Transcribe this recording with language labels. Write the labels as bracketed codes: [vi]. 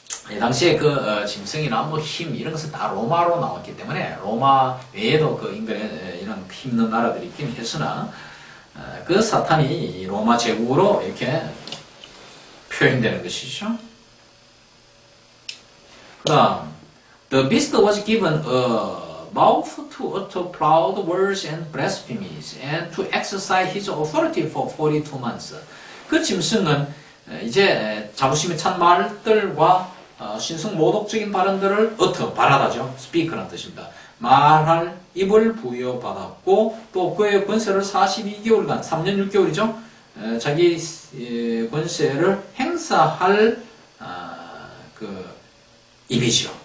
[ko] 이 당시에 그 짐승이나 힘 이런 것은 다 로마로 나왔기 때문에 로마 외에도 그 인근에 이런 힘있는 나라들이 있긴 했으나 그 사탄이 로마 제국으로 이렇게 표현되는 것이죠. 그 다음 [en] The beast was given a mouth to utter proud words and blasphemies and to exercise his authority for 42 months. [ko] 그 짐승은 이제 자부심에 찬 말들과 신성 모독적인 발언들을 발하다죠. speak라는 뜻입니다. 말할 입을 부여받았고 또 그의 권세를 42개월간 3년 6개월이죠. 자기 권세를 행사할 그 입이죠.